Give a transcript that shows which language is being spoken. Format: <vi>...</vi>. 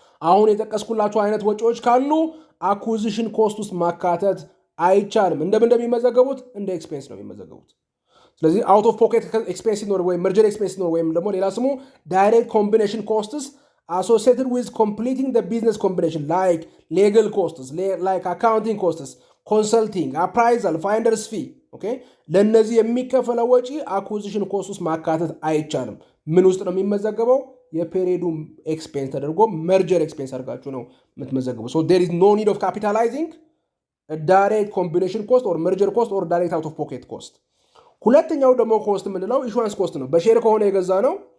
<am>አሁን የጠቀስኩላችሁ አይነት ወጪዎች ካሉ</am> <en>acquisition cost</en> <am>ውስጥ ማካተት አይቻልም። እንደሚመዘገቡት እንደ ኤክስፔንስ ነው የሚመዘገቡት። ስለዚህ</am> <en>out of pocket expense</en> <am>ነው ወይም</am> <en>merger expense</en> <am>ነው ወይም ደግሞ ሌላ ስሙ</am> <en>direct combination costs associated with completing the business combination like legal costs, like accounting costs, consulting, appraisal, finder's fee.</en> <am>okay ለነዚህ የሚከፈለው ወጪ</am> <en>acquisition cost</en> <am>ውስጥ ማካተት አይቻልም። ምን ውስጥ ነው የሚመዘገበው? የፔሪዱ ኤክስፔንስ ተደርጎ</am> <en>merger expense</en> <am>አድርጋችሁ ነው የምትመዘገበው።</am> <en>so there is no need of capitalizing ዳይሬክት ኮምቢኔሽን ኮስት ኦር መርጀር ኮስት ኦር ዳይሬክት አውት ኦፍ ፖኬት ኮስት።</en> <am>ሁለተኛው ደግሞ ኮስት የምንለው ኢሹዋንስ ኮስት ነው። በሼር ከሆነ የገዛ ነው</am>